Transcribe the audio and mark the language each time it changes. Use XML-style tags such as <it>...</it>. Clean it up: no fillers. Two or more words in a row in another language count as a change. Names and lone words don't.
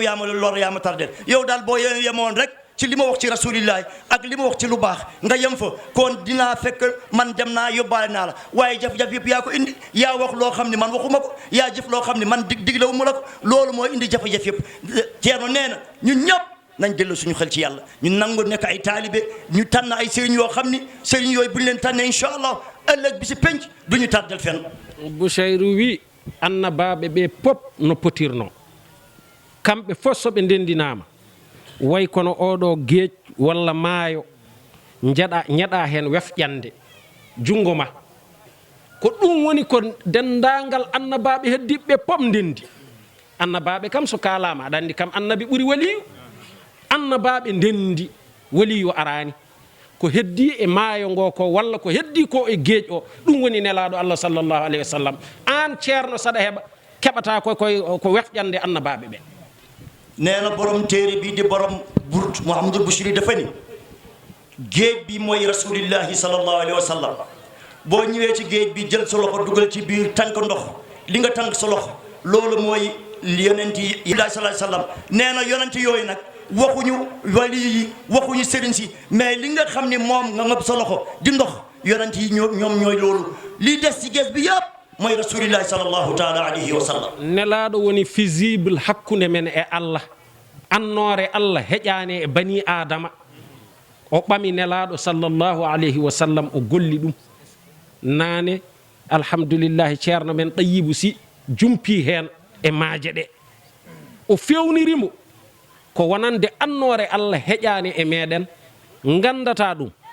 <wo>yaa ma lor yaa ma tardel yow daal boo yemoon rek ci li ma wax ci rasulillahi ak li ma wax ci lu baax nga yem fa kon dinaa fekk man dem naa yóbbaale naa la waaye jaf-jaf yëpp yaa ko indi yaa wax loo xam ne man waxuma ko yaa jëf loo xam ne man diglewu ma la ko loolu mooy indi jafe-jaf yëpp Ceerno nee na ñun ñëpp nañ dellu suñu xel ci yàlla ñu nangu nekk ay taalibe ñu tànn ay sëriñ yoo xam ni sëriñ yooyu bu ñu leen tànnee</wo> <ar>إن شاء الله</ar> <wo>ëllëg bi si penc du ñu tardel fenn</wo> <ff>Bouchayru wi annabaaɓe ɓe pop no potirno kamɓe fof so ɓe ndendinaama way kono oɗo geej walla maayo ñeɗa heen wefƴande junngo ma ko ɗum woni ko denndaangal annabaaɓe heddiɓe pop ndendi annabaaɓe kam so kaalaama aɗa anndi kam annabi ɓuri waliyu annabaaɓe ndendi waliyu araani ko heddi e maayo ngo ko walla ko heddi ko e geej o ɗum woni nelaaɗo allah</ff> <ar>صلى الله عليه وسلم</ar> <ff>aan ceerno saɗa heɓa keɓata ko wefƴande annabaaɓe ɓe</ff> <wo>nee na borom téere bi di borom Burd Mouhamadul Bouchiri dafa ni géej bi mooy</wo> <ar>رسول الله صلى الله عليه وسلم</ar> <wo>boo ñëwee ci géej bi jël sa loxo dugal ci biir tànk ndox li nga tànk sa loxo loolu mooy yonent yi</wo> <ar>صلى الله عليه وسلم</ar> <wo>nee na yonent yooyu nag waxuñu wali yi waxuñu sëriñ si mais li nga xam ni moom nga ngëb sa loxo di ndox yonent yi ñoom ñooy loolu lii des ci géej bi yëpp mooy</wo> <ar>رسول الله صلى الله تعالى عليه وسلم</ar> <ff>nelaaɗo woni visible hakkunde men e allah annoore allah heƴaani e bani adama o ɓami nelaaɗo</ff> <ar>صلى الله عليه وسلم</ar> <ff>o golli ɗum naane alhamdulillahi ceerno men ɗayibu si jumpi heen e maaje ɗe o fewnirimo ko wonande annoore allah heƴaani e meɗen gandata ɗum</ff>